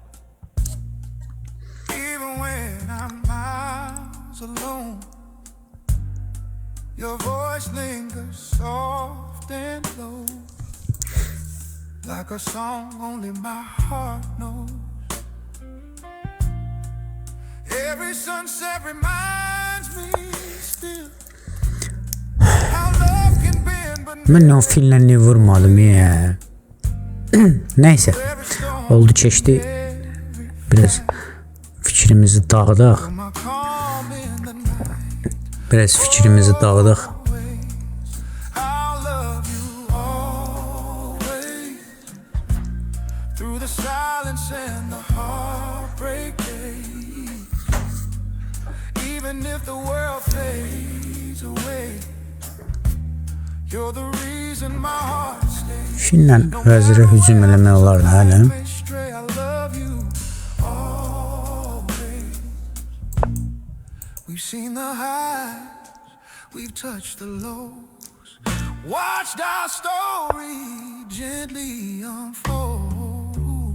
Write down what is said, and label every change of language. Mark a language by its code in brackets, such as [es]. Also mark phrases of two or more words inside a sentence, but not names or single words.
[en] Even when I'm miles alone, your voice lingers soft and low, like a song only my heart knows. Every sunset reminds me still how love can bend but [az] Mən o filmlərini vurmadım ya. Neyse, oldu keçdi. Biraz fikrimizi dağıdaq. Biraz fikrimizi dağıdaq. [en] through the silence and the heartbreak days. Even if the world fades away, you're the reason my heart stays. [az] Filmlə vəzirə hücum eləmək olardı hələ. [en] I love you always. We've seen the highs, we've touched the lows, watched our story gently unfold.